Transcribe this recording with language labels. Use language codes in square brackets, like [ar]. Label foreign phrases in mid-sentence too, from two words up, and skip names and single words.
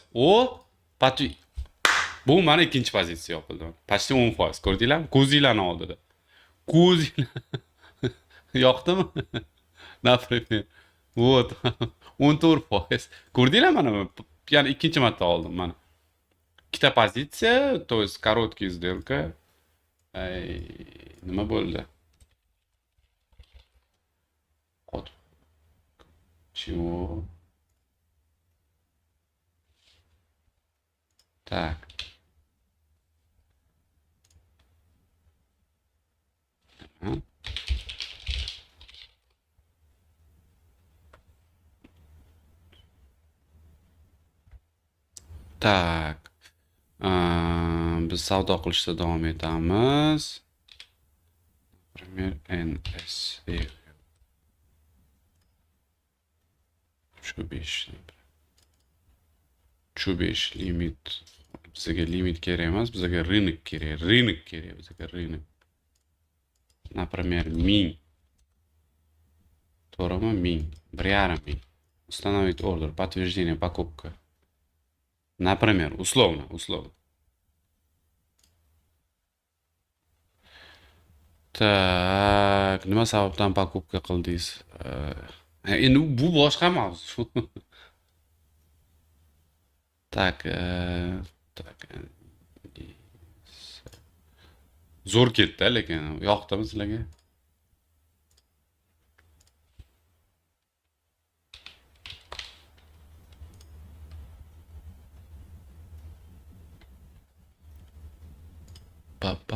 [uz] Почти bu mana ikkinchi pozitsiya yopildi. Почти 10%. Ko'rdinglarmi? Ko'zinglarni oldida. Ko'zinglar yoqdimi? [ru] Например. Вот. 14%. [uz] Ko'rdinglar mana yana ikkinchi marta oldim mana. Ikkita pozitsiya, [ru] то есть короткий сделка. [uz] Nima bo'ldi? [ru] Чего? Так. Tak. [uz] Biz savdo qilishda davom etamiz. [ru] Например, NSE. [uz] Shu 5 limit. Bizga limit kerak emas, bizga rynek kerak. Bizga rynek. Например, 1000. To'g'rimi? 1000. [ru] 1.5 Установить ордер, подтверждение покупка. Например, условно. Так, [uz] nima sababdan покупка qildingiz? Endi bu boshqa mavzu. Tak. Zo'r ketdi, lekin yoqdimi sizlarga? Pa.